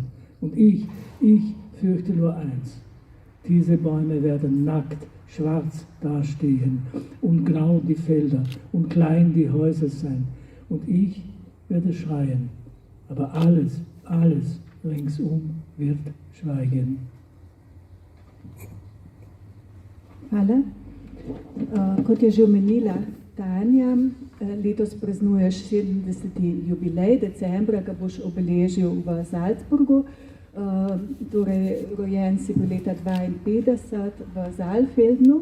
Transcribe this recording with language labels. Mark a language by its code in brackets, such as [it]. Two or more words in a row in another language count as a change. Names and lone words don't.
[de] Und ich fürchte nur eins. Diese Bäume werden nackt, schwarz dastehen und grau die Felder und klein die Häuser sein. Und ich werde schreien, aber alles ringsum wird schweigen. [sl] Hvala. Kot je že omenila Tanja, letos praznuješ 70. jubilej, decembra ga boš obeležil v Salzburgu. Torej, rojen si bil leta 52 v Saalfeldnu.